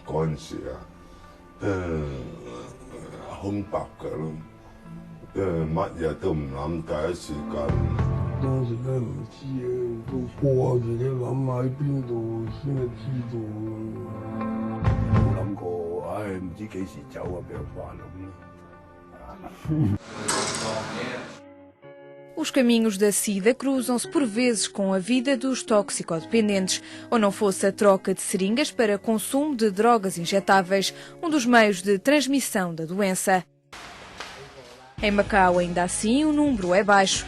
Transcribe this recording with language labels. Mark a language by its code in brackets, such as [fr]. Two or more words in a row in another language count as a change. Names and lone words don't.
[yue] 陣時啊，空白㗎咯，乜嘢都唔諗，第一時間。當時咧唔知啊，都過自己諗喺邊度先係知道。冇諗過，唉，唔知幾時走啊，比較煩咁。 [pt] Os caminhos da SIDA cruzam-se por vezes com a vida dos toxicodependentes, ou não fosse a troca de seringas para consumo de drogas injetáveis, um dos meios de transmissão da doença. Em Macau, ainda assim, o número é baixo.